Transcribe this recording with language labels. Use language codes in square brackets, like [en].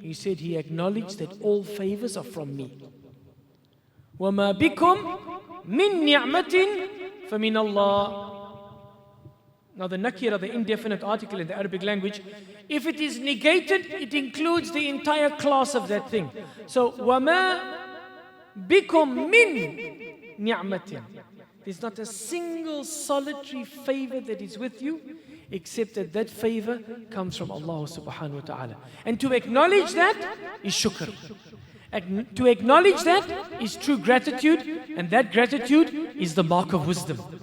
[en] He said he acknowledged that all favors are from me. [ar] وَمَا بِكُمْ مِن نِعْمَةٍ فَمِنَ اللَّهِ. [en] Now the nakira, the indefinite article in the Arabic language, if it is negated, it includes the entire class of that thing. [ar] So وَمَا بِكُمْ مِن نِعْمَةٍ. [en] There's not a single solitary favor that is with you, except that that favor comes from Allah subhanahu wa ta'ala. And to acknowledge that is shukr. To acknowledge that is true gratitude, and that gratitude is the mark of wisdom.